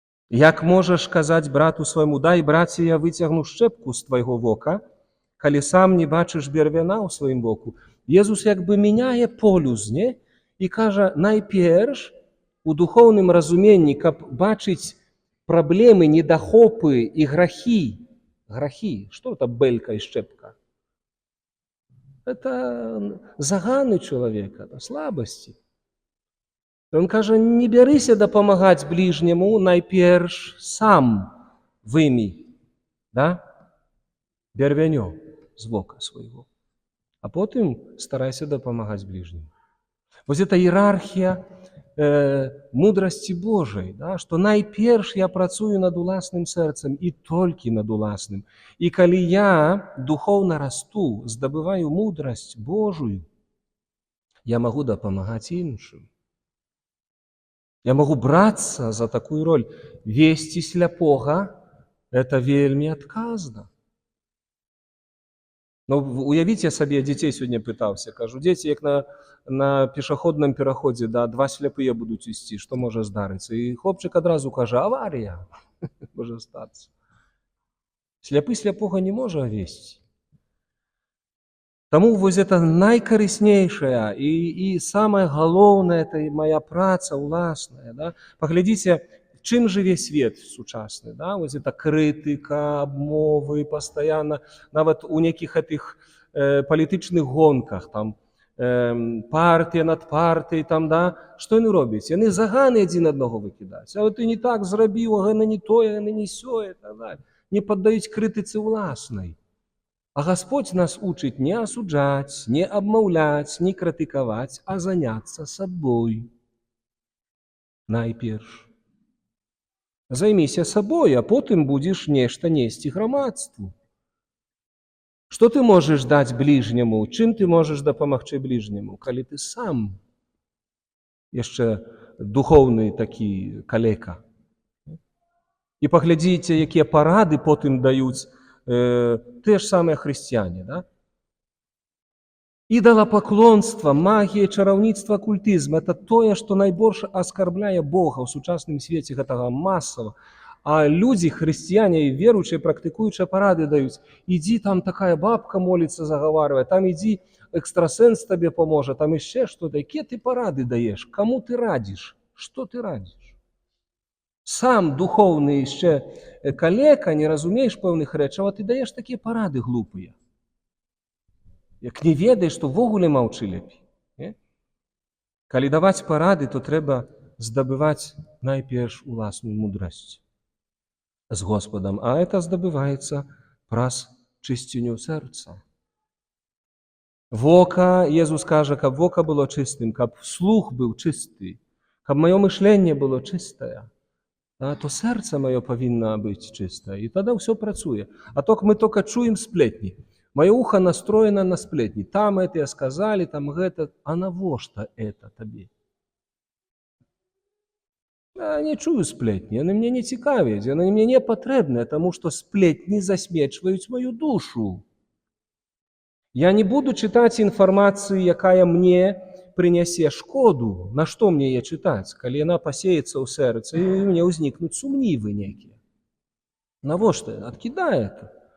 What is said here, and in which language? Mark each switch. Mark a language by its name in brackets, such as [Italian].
[Belarusian] Як можаш казаць брату свайму: «Дай, браце, я выцягну шчэпку з твайго вока», калі сам не бачыш бервяна ў сваім воку? Езус як бы мяняе полюс, не? І кажа, найперш у духоўным разуменні, каб бачыць праблемы, недахопы і грахі. Грахі, што это бэлька і шчэпка? Это заганы чалавека, это слабасці. Ён кажа, не бярыся дапамагаць бліжняму, найперш сам вымі, да? Бервянё з вока свайго, а потым старайся дапамагаць бліжняму. Вось гэта іерархія мудрасці Божай, да? Што найперш я працую над уласным сэрцам і толькі над уласным. І калі я духоўна расту, здабываю мудрасць Божую, я магу дапамагаць іншым. Я магу брацца за такую роль. Весці сляпога – это вельмі адказна. Уявіце сабе, дзяцей сёння пытаўся, кажу: «Дзеці, як на пешаходным пераходзе, да, два сляпыя будуць ісці, што можа здарыцца?» І хлопчык адразу кажа: «Аварыя можа стацца». Сляпы сляпога не можа весці. Таму вось гэта найкарыснейшая і самае галоўнае, это моя праца ўласная, да? Паглядзіце, чым жыве свет сучасны, да? Вось гэта крытыка, абмовы пастаянна, нават у нейкіх гэтых палітычных гонках, там партыя над партыяй, там, да? Што яны робяць? Яны заганы адзін аднаго выкідаюць. А вот ты не так зрабіў, а яны не тое, яны не сёе, так далее. Не паддаюць крытыцы ўласнай. А Господь нас учыць не асуджаць, не абмаўляць, не крытыкаваць, а заняцца сабой. Найперш. Займіся сабой, а потым будзеш нешта несці грамадству. Што ты можаш даць бліжняму? Чым ты можаш дапамагчы бліжняму, калі ты сам яшчэ духоўны такі калека? І паглядзіце, якія парады потым даюць тыя ж самыя хрысціяне, да? Ідалапаклонства, магія, чараўніцтва, культызм – это тое, што найбольш аскарбляе Бога ў сучасным свеце, гэтага масава. [Russian] А люди, христиане, верующие, практикуючие, порады дают. Иди, там такая бабка молится, заговаривает, там иди, экстрасенс тебе поможет, там еще что-то. Какие ты порады даешь? Кому ты радишь? Что ты радишь? [Ukrainian] Сам духовний ще калека, не розумієш певних речей, а ти даєш такі поради глупі. Як не ведаєш, то вогуле мовчи лепей. [Belarusian] Калі даваць парады, то трэба здабываць найперш уласную мудрасць з Господам, а это здабываецца праз чысціню сэрца. Вока, Езус кажа, каб вока было чыстым, каб слух быў чысты, каб маё мышленне было чыстае, то сэрца маё павінна быць чыстае, і тады ўсё працуе. А ток мы тока чуем сплетні. Маё ухо настроена на сплетні. Там это сказалі, там гэта, а навошта это табе? Я не чую сплетні, яны мне не цікавяць, яны мне не патрэбныя, таму што сплетні засмечваюць маю душу. Я не буду чытаць інфармацыю, якая мне прынясе шкоду. На што мне яе чытаць, калі яна пасеецца ў сэрцы, і мне ўзнікнуць сумнівы нейкія. Навошта? Адкідае это.